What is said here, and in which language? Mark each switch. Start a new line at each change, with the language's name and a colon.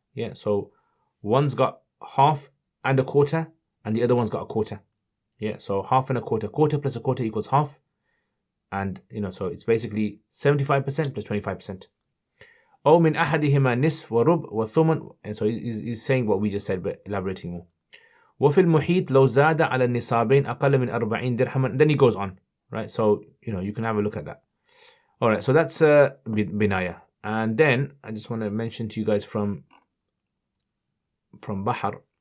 English: Yeah, so one's got half and a quarter, and the other one's got a quarter. Yeah, so half and a quarter. Quarter plus a quarter equals half. And, so it's basically 75% plus 25%.
Arabic: أو من أحدهما نصف وربع وثمن.
English: And so he's saying what we just said, but elaborating more.
Arabic: وفي المحيط لو زاد على النصابين أقل من 40 درهما.
English: Then he goes on, right? So, you can have a look at that. All right, so that's Binaya. And then I just want to mention to you guys from Bahar.